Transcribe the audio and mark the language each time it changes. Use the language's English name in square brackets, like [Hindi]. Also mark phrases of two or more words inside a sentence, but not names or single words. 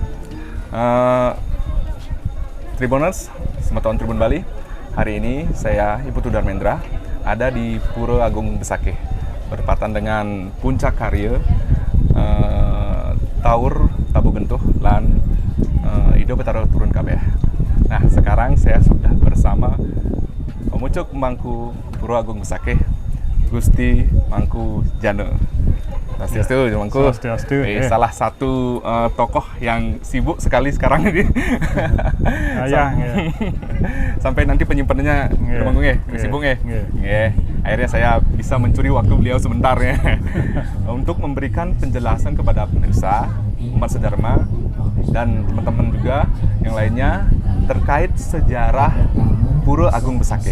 [Indonesian] Tribuners, Semeton Tribun Bali. Hari ini saya Iputu Darmendra ada di Pura Agung Besakeh, bertepatan dengan puncak karya Taur Tabu Gentuh lan Ido Betara Turun Kabeh. Nah, sekarang saya sudah bersama Pemucuk Mangku Pura Agung Besakeh, Gusti Mangku Jana. Swastiastu, Mangku. Swastiastu. Salah satu tokoh yang sibuk sekali sekarang ini. Sampai nanti penyimpanannya Mangku sibuk Akhirnya saya bisa mencuri waktu beliau sebentar ya. Untuk memberikan penjelasan kepada pemirsa, umat sedharma dan teman-teman juga yang lainnya terkait sejarah Pura Agung Besakeh.